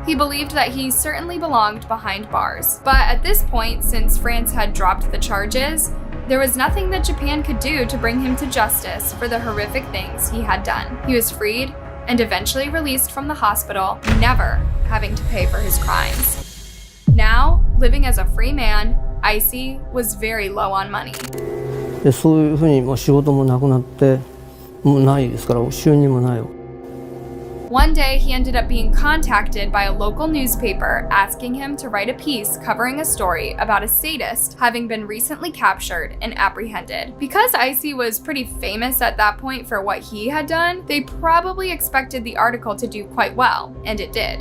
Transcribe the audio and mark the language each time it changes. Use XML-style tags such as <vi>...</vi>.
<en>He believed that he certainly belonged behind bars. But at this point, since France had dropped the charges, there was nothing that Japan could do to bring him to justice for the horrific things he had done. He was freed and eventually released from the hospital, never having to pay for his crimes. Now, living as a free man, Issei was very low on money.</en> <ja>でそういうふうにもう仕事もなくなってもうないですから収入もないよ。</ja> <en>One day, he ended up being contacted by a local newspaper asking him to write a piece covering a story about a sadist having been recently captured and apprehended. Because Issei was pretty famous at that point for what he had done, they probably expected the article to do quite well, and it did.</en>